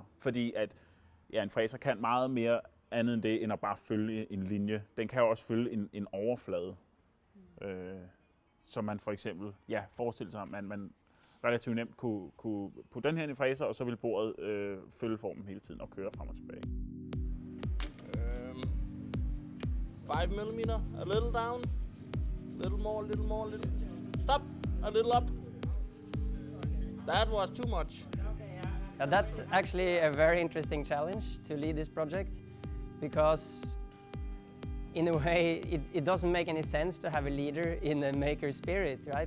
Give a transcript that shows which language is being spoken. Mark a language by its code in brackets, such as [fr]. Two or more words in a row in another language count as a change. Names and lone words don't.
[da] Fordi at en fræser kan meget mere andet end det, end at bare følge en linje. Den kan jo også følge en overflade. Så man for eksempel forestiller sig, at man relativt nemt kunne putte den her i fræser, og så vil bordet følge formen hele tiden og køre frem og tilbage. [en] 5 mm, a little down, little more, little. Stop, a little up. That was too much. That's actually a very interesting challenge to lead this project, because in a way it doesn't make any sense to have a leader in a maker spirit, right?